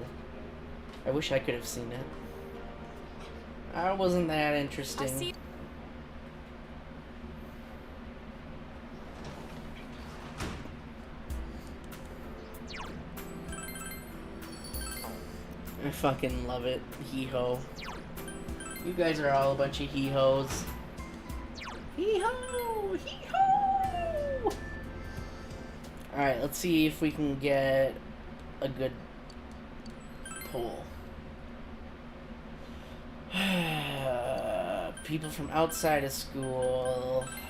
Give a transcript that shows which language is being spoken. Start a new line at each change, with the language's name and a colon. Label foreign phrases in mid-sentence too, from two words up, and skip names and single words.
English: I wish I could have seen it. I wasn't that interesting. I fucking love it. Hee-ho. You guys are all a bunch of hee-hos. Hee-ho! Hee-ho! Alright, let's see if we can get a good pull. People from outside of school.